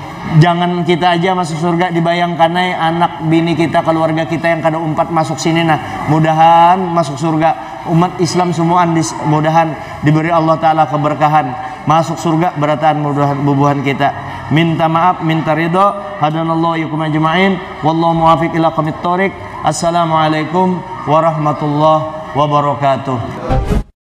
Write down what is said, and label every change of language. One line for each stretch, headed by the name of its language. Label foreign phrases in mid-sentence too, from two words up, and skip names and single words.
Banjar: Jangan kita aja masuk surga, dibayangkan anak bini kita, keluarga kita yang kada umpat masuk sini. Nah, mudahan masuk surga. Umat Islam semua mudahan diberi Allah Ta'ala keberkahan, masuk surga Berataan. Mudahan kita minta maaf, minta ridho.
Arabic: هدانا الله وإياكم أجمعين والله الموفق إلى أقوم الطريق. السلام عليكم ورحمة الله وبركاته.